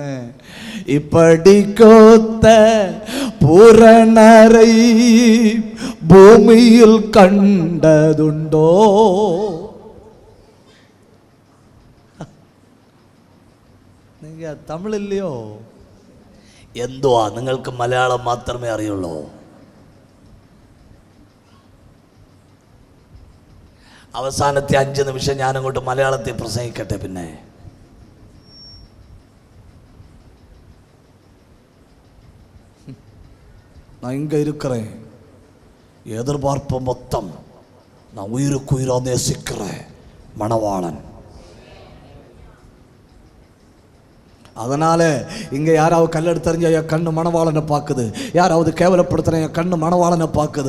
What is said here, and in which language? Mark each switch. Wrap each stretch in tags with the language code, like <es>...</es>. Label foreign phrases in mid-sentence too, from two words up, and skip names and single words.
<ta>இப்படி கோத்த பூரணரை பூமியில் கண்டதுண்டோ. நீங்க தமிழ் இல்லையோ?</ta> <ml>എന്തുവാ നിങ്ങൾക്ക് മലയാളം മാത്രമേ അറിയുള്ളൂ? അവസാനത്തെ 5 നിമിഷം ഞാനങ്ങോട്ട് മലയാളത്തിൽ പ്രസംഗിക്കട്ടെ.</ml> <ta>പിന്നെ நான் இங்க இருக்கிறேன், எதிர்பார்ப்பு மொத்தம் நான் உயிருக்கு உயிரா நேசிக்கிறேன் மணவாளன். அதனால இங்க யாராவது கல்லெடுத்தறிஞ்ச என் கண்ணு மணவாளனை பார்க்குது, யாராவது கேவலப்படுத்துற என் கண்ணு மணவாளனை பார்க்குது.</ta>